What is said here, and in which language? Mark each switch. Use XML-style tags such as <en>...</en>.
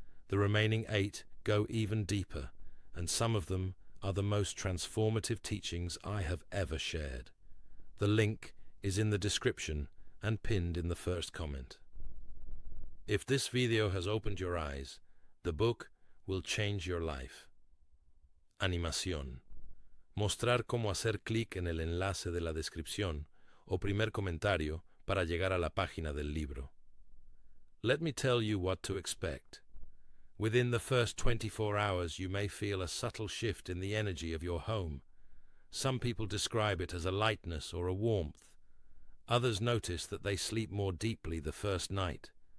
<en>The remaining 8 go even deeper, and some of them are the most transformative teachings I have ever shared. The link is in the description and pinned in the first comment. If this video has opened your eyes, the book will change your life.</en> <es>Animación. Mostrar cómo hacer clic en el enlace de la descripción o primer comentario para llegar a la página del libro.</es> <en>Let me tell you what to expect. Within the first 24 hours, you may feel a subtle shift in the energy of your home. Some people describe it as a lightness or a warmth. Others notice that they sleep more deeply the first night.</en>